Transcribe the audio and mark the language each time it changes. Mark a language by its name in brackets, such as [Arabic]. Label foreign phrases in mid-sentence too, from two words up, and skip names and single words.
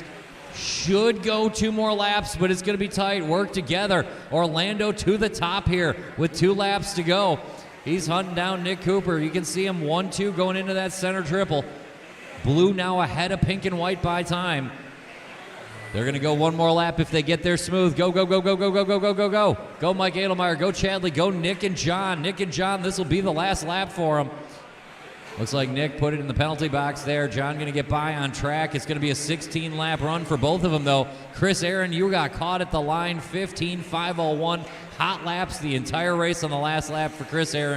[English] Should go 2 more laps, but it's going to be tight. Work together. Orlando to the top here with 2 laps to go. He's hunting down Nick Cooper. You can see him 1-2 going into that center triple. Blue now ahead of pink and white by time. They're going to go 1 more lap if they get there smooth. Go, go, go, go, go, go, go, go, go, go. Go Mike Adelmeyer. Go Chadley. Go Nick and John. Nick and John, this will be the last lap for them. Looks like Nick put it in the penalty box there. John going to get by on track. It's going to be a 16-lap run for both of them, though. Chris Aaron, you got caught at the line. 15.501. Hot laps the entire race on the last lap for Chris Aaron.